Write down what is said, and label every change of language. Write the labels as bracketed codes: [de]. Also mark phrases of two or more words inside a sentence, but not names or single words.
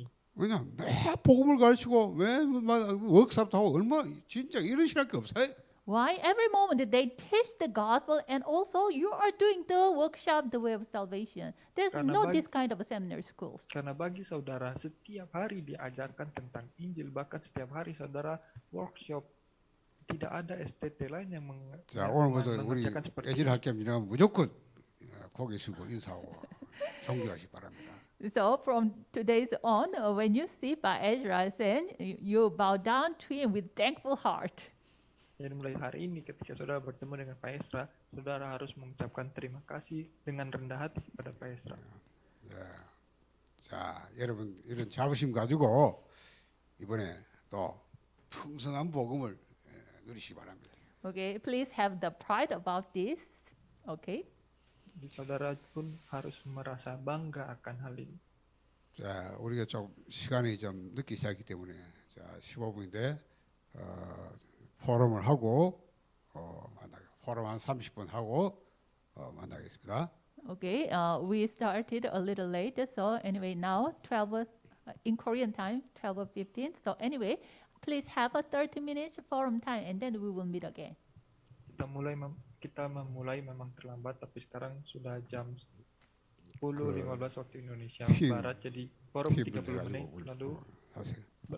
[ko] 왜냐 매 복음을 가르치고 매 워크숍도 하고 얼마 진짜 이런 신학교 없어요. [en] Why? Every moment they teach the gospel, and also you are doing the workshop, the way of salvation. There's [id] Karena [en] no [id] bagi- [en] this kind of seminar schools. [id] Karena bagi saudara setiap hari diajarkan tentang Injil, bahkan setiap hari saudara workshop. Tidak ada STT lain yang [ko] 자, 오늘부터 우리 [id] mengerjakan seperti 애질 itu. [ko] 학교 지나가면 무조건 고개 숙이고 인사하고 존경하시기 바랍니다. [en] So from today's on, when you see Pak Ezra Sen, you bow down to him with thankful heart. [id] Jadi mulai hari ini ketika saudara bertemu dengan Pak Esra, saudara harus mengucapkan terima kasih dengan rendah hati kepada Pak Esra. [ko] 자, 여러분 이런 자부심 가지고 이번에 또 풍성한 복음을 누리시기 바랍니다. [en] Okay, please have the pride about this. Okay. [id] Jadi saudara pun harus merasa bangga akan hal ini. [ko] 자, 우리가 좀 시간이 좀 늦게 시작했기 때문에 자, 15분인데 포럼을 하고 포럼 한 30분 하고 만나겠습니다. [en] Okay, we started a little late, so anyway, now 12 in Korean time, 12:15. So anyway, please have a 30 minutes forum time, and then we will meet again. [id] Kita memulai memang terlambat, tapi sekarang sudah jam 10.15 waktu Indonesia tim- Barat, jadi forum [ko] 팀을 [id] 30 menit [ko] 해가지고 [id] lalu [ko] 하세요.